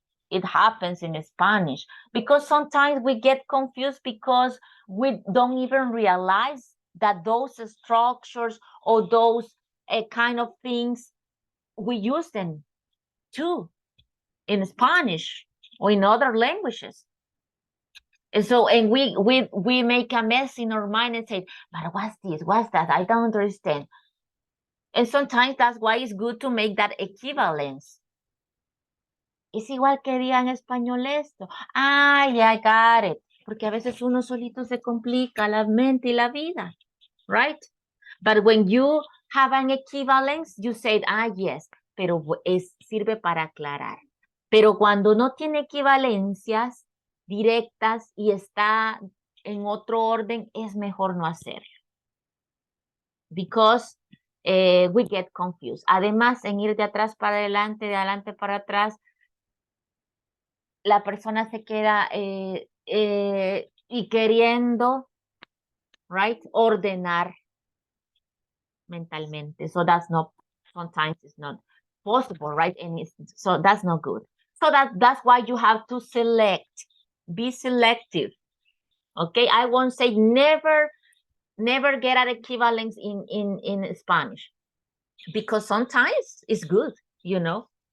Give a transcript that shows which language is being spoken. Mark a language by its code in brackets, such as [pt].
[en] It happens in Spanish. Because sometimes we get confused because we don't even realize that those structures or those kind of things, we use them too in Spanish or in other languages. And so, and we make a mess in our mind and say, but what's this? What's that? I don't understand. And sometimes that's why it's good to make that equivalence. [es] Es igual que diga en español esto. [en] Yeah, I got it. [es] Porque a veces uno solito se complica la mente y la vida, right? [en] But when you have an equivalence, you say, yes, [es] pero sirve para aclarar. Pero cuando no tiene equivalencias directas y está en otro orden, es mejor no hacerlo. [en] Because we get confused. [es] Además, en ir de atrás para adelante, de adelante para atrás, la persona se queda y queriendo, right, ordenar mentalmente. [en] So that's not, sometimes it's not possible, right? And so that's not good. So that's why you have to select, be selective. Okay, I won't say never get an equivalence in Spanish, because sometimes it's good, you know.